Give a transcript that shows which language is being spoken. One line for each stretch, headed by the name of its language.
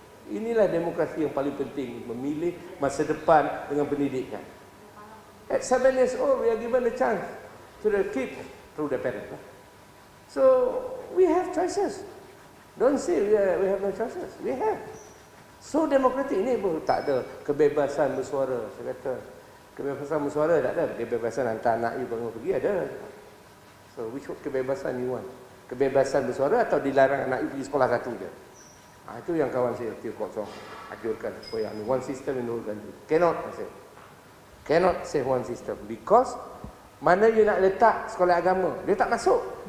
Malay: Inilah demokrasi yang paling penting, memilih masa depan dengan pendidikan.
English: At 7 years old, we are given a chance to the kid through the parents. So we have choices. Don't say we have no choices. We have.
Malay: So demokratik ini tak ada kebebasan bersuara. Saya kata kebebasan bersuara tak ada. Kebebasan hantar anak you pergi ada.
English: So which kebebasan you want?
Malay: Kebebasan bersuara atau dilarang anak you pergi sekolah satu je? Itu yang kawan saya Tio Kosong ajukan supaya
English: one system in the whole country. Cannot, I say. Cannot say one system because
Malay: mana you nak letak sekolah agama? Dia tak masuk.